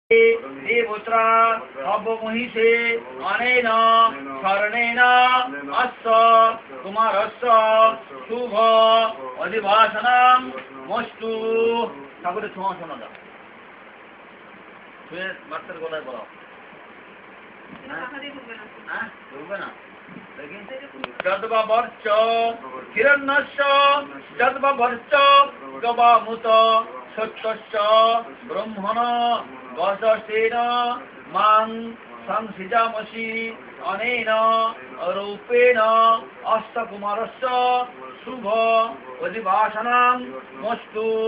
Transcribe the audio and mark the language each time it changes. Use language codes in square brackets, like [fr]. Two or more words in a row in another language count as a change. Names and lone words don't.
[sa] देवोत्रा अवमहिषे अनेन शरणेन अस्य कुमारस्य शुभ अधिवासनं मस्तु। [bn] ঠাকুরের ছোঁয়া শোনা দাও, ছুঁয়ে বাচ্চার গলায় বলো। ঢুকবে না দেখি। [sa] যদ্বাবর্চ হিরণ্যস্য যদ্বাবর্চ গবামুত সত্যস্য ব্রহ্মণ বসস্তেন মাং সংসৃজামসি অনেন রূপেণ অষ্টকুমারস্য শুভ অধিবাসনং মস্তু।